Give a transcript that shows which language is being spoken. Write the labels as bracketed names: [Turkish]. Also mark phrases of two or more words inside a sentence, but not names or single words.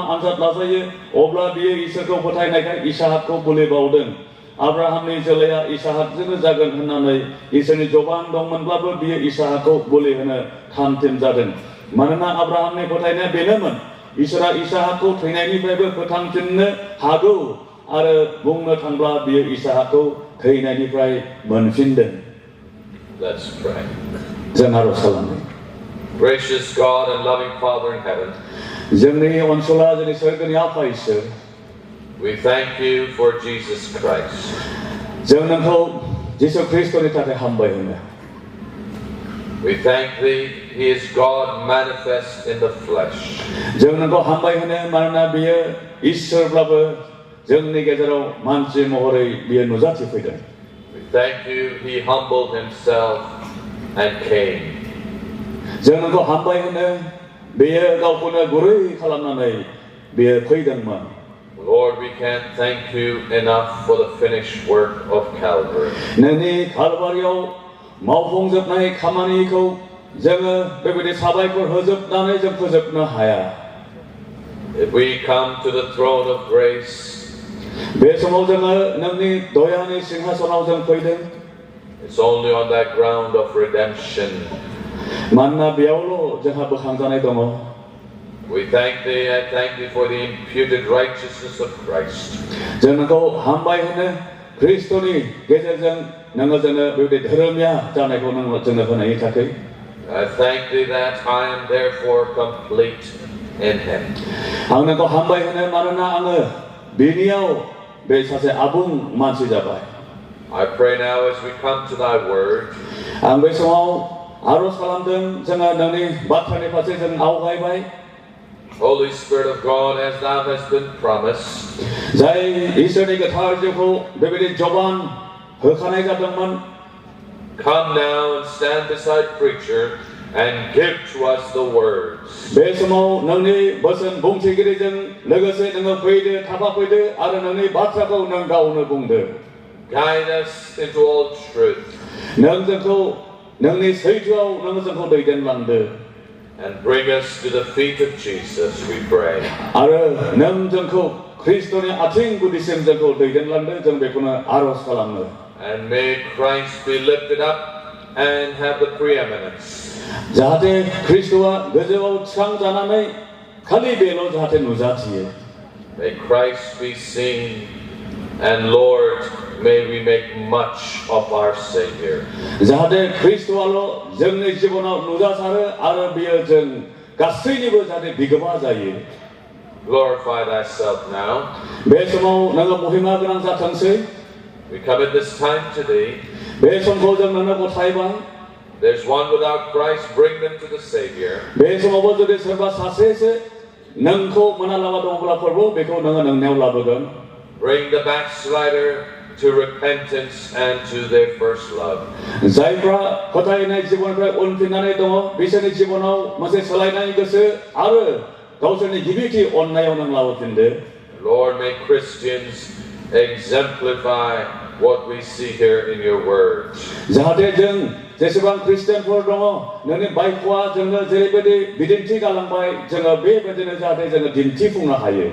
[Bodo] आनजाद लाजायो अब्ला बियो इसोरखौ फोथायनायखाय इसाहाकखौ बोलि बावदों आब्राहामनि जोलैया इसाहाकजोंनो जागोन होननानै इसोरनि जबान दंमोनब्लाबो बियो इसाहाकखौ बोलि होनो थामथिम जादों मानोना आब्राहामनि फोथायनाया बेनोमोन इसोरा इसाहाकखौ थैनायनिफ्रायबो फोथांफिननो हागौ आरो बुंनो थांब्ला बियो इसाहाकखौ थैनायनिफ्राय मोनफिनदों [English] Let's pray. [Bodo] जों आरज खालामो [English] Gracious God and loving Father in heaven, [Bodo] जोंनि अनसुला जोंनि सोरगोनि आफा इसोर [English] we thank you for Jesus Christ. [Bodo] जों नोंखौ जिसु ख्रीष्टनि थाखाय हामबाय होनो [English] We thank thee, he is God manifest in the flesh. [Bodo] जों नोंखौ हामबाय होनो मानोना बियो इसोरब्लाबो जोंनि गेजेराव मानसि महरै बियो नुजाथिफैदों [English] We thank you, he humbled himself and came. [Bodo] जों नोंखौ हामबाय होनो बेयो गावखौनो गुरै खालामनानै बेयो फैदोंमोन [English] Lord, we can't thank you enough for the finished work of Calvary. [Bodo] नोंनि कालभारियाव मावफुंजोबनाय खामानिखौ जोङो बेबायदि साबायखर होजोबनानै जों फोजोबनो हाया [English] If we come to the throne of grace, [Bodo] बे समाव जोङो नोंनि दयानि सिंहासनाव जों फैदों [English] it's only on that ground of redemption. [Bodo] मानोना बेयावल' जोंहा बोखांजानाय दङ [English] We thank thee, I thank thee for the imputed righteousness of Christ. [Bodo] जों नोंखौ हामबाय होनो ख्रीष्टनि गेजेरजों नोङो जोंनो बेबायदि धोरोमिया जानायखौ जोंनो होनायनि थाखाय [English] I thank thee that I am therefore complete in him. [Bodo] आं नोंखौ हामबाय होनो मानोना आङो बेनियाव बे सासे आबुं मानसि जाबाय [English] I pray now as we come to thy word, [Bodo] आं बे समाव आरज खालामदों जोङो नोंनि बाथ्रानि फारसे जों आवगायबाय [English] Holy Spirit of God, as thou hast been promised, [Bodo] जाय इसोरनि गोथार जिउखौ बेबायदि जबान होखानाय जादोंमोन [English] come now and stand beside preacher and give to us the words. [Bodo] बे समाव नोंनि बोसोन बुंथिगिरिजों लोगोसे नोङो फैदो थाफाफैदो आरो नोंनि बाथ्राखौ नों गावनो बुंदो [English] Guide us into all truth [Bodo] नों जोंखौ नोंनि सैथोआव नों जोंखौ दैदेनलांदो [English] and bring us to the feet of Jesus, we pray. [Bodo] आरो नों जोंखौ Kristoनि ating gudisim जोंखौ दैदेनलांदो जों बेखौनो आरज खालामो. [English] And may Christ be lifted up and have the preeminence. [Bodo] जाहाथे ख्रिस्ट'आ गोजौआव थिखांजानानै खालि बेल' जाहाथे नुजाथियो. [English] May Christ be seen, and Lord, may we make much of our Savior. [Bodo] जाहाथे ख्रिस्ट'आल' जोंनि जिबनाव नुजासारो आरो बियो जों गासैनिबो जाहाथे बिगोमा जायो. [English] Glorify thyself now. [Bodo] बे समाव नोङो महिमा गोनां जाथोंसै. [English] We come at this time today. [Bodo] बे समखौ जों नोंनो गथायबाय. [English] There's one without Christ, bring them to the Savior. [Bodo] बे समावबो जुदि सोरबा सासेसो नोंखौ मोनालाबा दङब्ला प्रभु बेखौ नोङो नोंनियाव लाबोगोन. [English] Bring the backslider to repentance and to their first love. [Bodo] जायफ्रा फोथायनाय जिबननिफ्राय उनफिननानै दङ बिसोरनि जिबनाव मोनसे सोलायनाय गोसो आरो गावसोरनि गिबिथि अननायाव नों लाबोफिनदो. [English] Lord, may Christians exemplify what we see here in your word. [Bodo] जाहाथे जों जेसेबां ख्रिस्टियानफोर दङ नोंनि बाइकआ जोंनो जेरैबायदि बिदिन्थि गालांबाय जोङो बेबायदिनो जाहाथे जोङो दिन्थिफुंनो हायो.